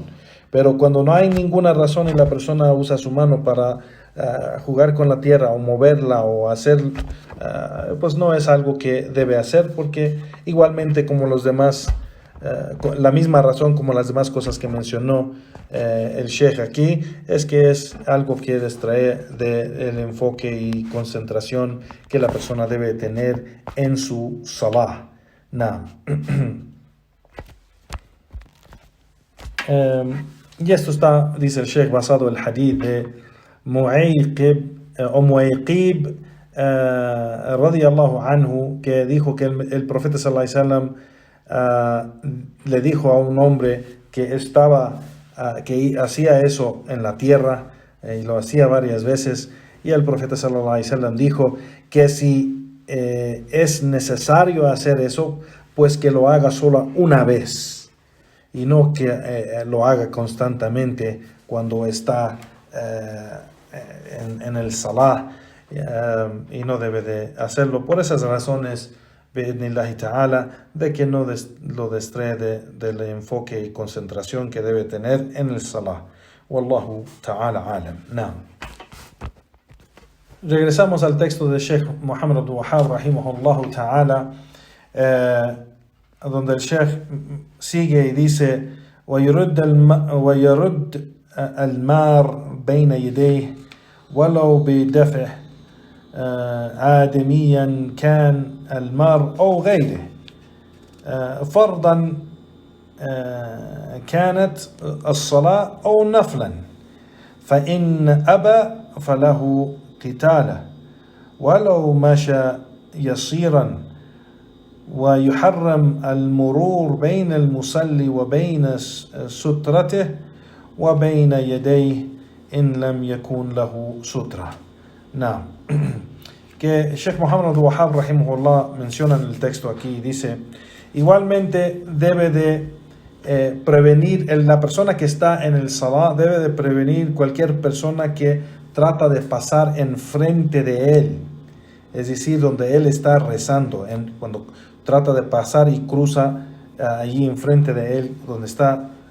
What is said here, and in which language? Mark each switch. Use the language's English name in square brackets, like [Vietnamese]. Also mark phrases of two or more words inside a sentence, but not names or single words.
[Spanish] Pero cuando no hay ninguna razón y la persona usa su mano para jugar con la tierra o moverla o hacer, pues no es algo que debe hacer, porque igualmente como los demás, la misma razón como las demás cosas que mencionó el Sheikh aquí, es que es algo que distrae del enfoque y concentración que la persona debe tener en su salah. Y esto está, dice el Sheikh, basado en el hadith de Muayqib [Arabic] رضي الله عنه, [Spanish] que dijo que el profeta [Arabic] صلى الله عليه وسلم [Spanish] le dijo a un hombre que que hacía eso en la tierra, y lo hacía varias veces, y el profeta [Arabic] صلى الله عليه وسلم [Spanish] dijo que si es necesario hacer eso, pues que lo haga solo una vez, y no que lo haga constantemente cuando está en el salah, y no debe de hacerlo. Por esas razones, [Arabic] بإذن الله تعالى, [Spanish] de que no lo distrae del enfoque y concentración que debe tener en el salah. [Arabic] والله تعالى أعلم. [Spanish] Regresamos al texto de Sheikh Muhammad Abdul Wahhab [Arabic] رحمه الله تعالى, [Spanish] donde el Sheikh sigue y dice: [Arabic] ويرد المار بين يديه ولو بدفعه آدميا كان المار أو غيره فرضا كانت الصلاة أو نفلا، فإن أبى فله قتاله ولو مشى يسيرا، ويحرم المرور بين المصلي وبين سترته وبين يديه إن لم يكن له سترة. [Spanish] Que Sheikh Muhammad Abdul Wahhab rahimahullah menciona en el texto aquí, dice: igualmente debe de prevenir, la persona que está en el salah debe de prevenir cualquier persona que trata de pasar enfrente de él, es decir, donde él está rezando, cuando trata de pasar y cruza allí enfrente de él, donde está